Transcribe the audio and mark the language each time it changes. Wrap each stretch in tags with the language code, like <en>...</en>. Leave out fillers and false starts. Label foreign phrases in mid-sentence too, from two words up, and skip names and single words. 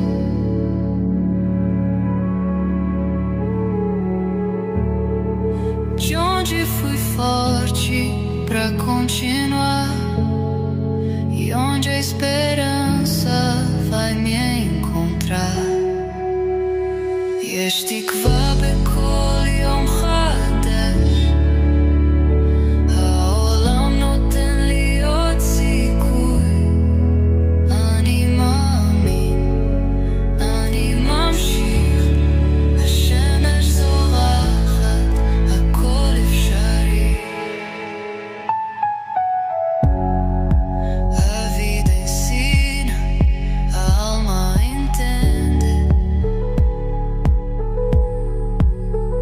<pt>De onde fui forte pra continuar, e onde a esperança vai me encontrar.</pt> <he>יש תקווה בכל יום חדש. העולם נותן לי עוד סיכוי. אני מאמין, אני ממשיך. השמש זורחת, הכל אפשרי.</he> <pt>A vida ensina, a alma entende.</pt>